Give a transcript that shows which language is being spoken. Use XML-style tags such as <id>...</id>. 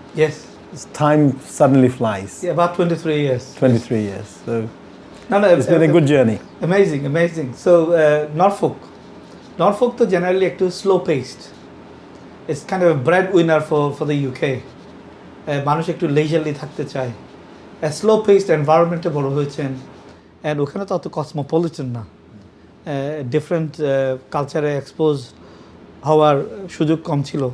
<en>Yes. Time suddenly flies. Yeah, about 23 years. 23 years. So No, it's been a good journey. Amazing, amazing. So Norfolk to generally একটু slow paced. It's kind of a breadwinner for the UK.</en> <bn>মানুষ একটু leisurely থাকতে চায়.</bn> <en>A slow paced environment</en> <bn>বড় হয়েছেন,</bn> <en>and</en> <bn>ওখানে তো অত</bn> <en>cosmopolitan না.</en> <bn>Different কালচারে এক্সপোজ হওয়ার সুযোগ কম ছিল।</bn>